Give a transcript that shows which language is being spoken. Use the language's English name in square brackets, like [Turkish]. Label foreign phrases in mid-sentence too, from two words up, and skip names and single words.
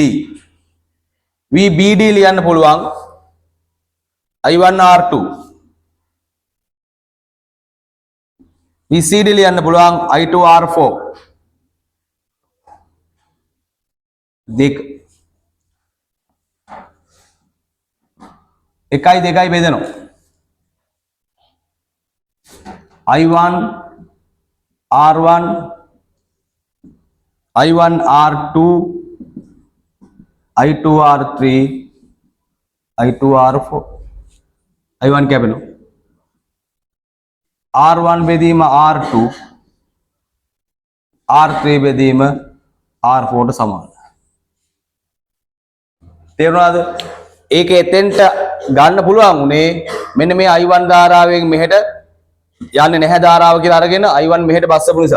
[Sinhala] VBD ලියන්න පුළුවන් I1 R2. VCD ලියන්න පුළුවන් I2 R4. දෙක. එකයි දෙකයි බෙදෙනවා. I1 R1 I1 R2 I2 R3 I2 R4 I1 කැපෙනවා. R1 බෙදීම R2 R3 බෙදීම R4 ට සමානයි. තේරුණාද? ඒක එතෙන්ට ගන්න පුළුවන් උනේ මෙන්න මේ I1 ධාරාවෙන් මෙහෙට යන්නේ නැහැ ධාරාව කියලා අරගෙන I1 මෙහෙට බස්සපු නිසා.